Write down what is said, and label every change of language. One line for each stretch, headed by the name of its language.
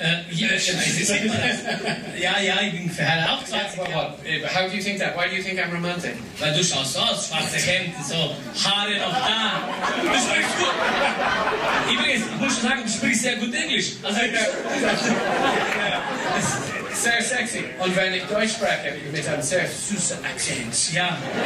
German: Ja, ich bin verheiratet, auch 20 Jahre.
English: Yeah, how do you think that? Why do you think I'm romantic?
German: Weil du schaust so aus, schwarze Hemd, so Haare noch da. Das war echt gut. Übrigens, ich muss schon sagen, du sprichst sehr gut Englisch. Also, sehr sexy. Und wenn ich Deutsch spreche, mit einem sehr süßen Akzent. Ja.